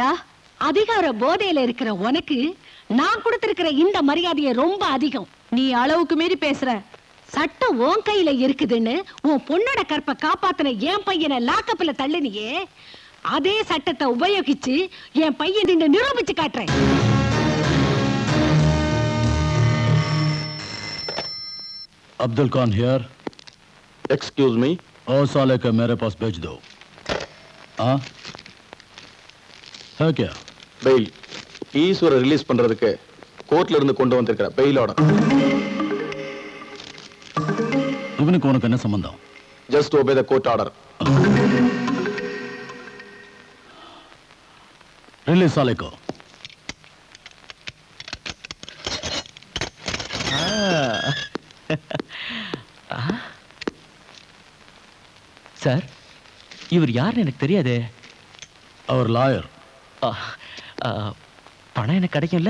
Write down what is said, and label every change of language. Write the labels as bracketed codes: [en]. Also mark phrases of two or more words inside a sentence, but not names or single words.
[ta] அதிகார போதையில இருக்கிற உனக்கு நான் கொடுத்திருக்கிற இந்த மரியாதையை ரொம்ப அதிகம். நீ அளவுக்கு மீறி பேசுற. சட்டம் உன் கையில இருக்குதுன்னு உன் பொண்ணோட கற்பை காப்பாத்தின என் பையனை லாக்கப்ல தள்ளுனியே, அதே சட்டத்தை உபயோகிச்சு என் பையன் நிரூபிச்சு காட்டுறேன். [en] Abdul Khan here. excuse me. [hi] और साले का मेरे पास भेज दो. हाँ है क्या? [ta] பெயில் ஈஸ்வர ரிலீஸ் பண்றதுக்கு கோர்ட்ல இருந்து கொண்டு வந்திருக்கிற [en] bail order. [ta] இவனுக்கு உனக்கு என்ன சம்பந்தம்? ஜஸ்ட் [en] obey the court order. [hi] रिलीज साले को. [ta] சார், இவர் யாருன்னு எனக்கு தெரியாதே. அவர் லாயர். பணம் எனக்கு கிடைக்கும்ல?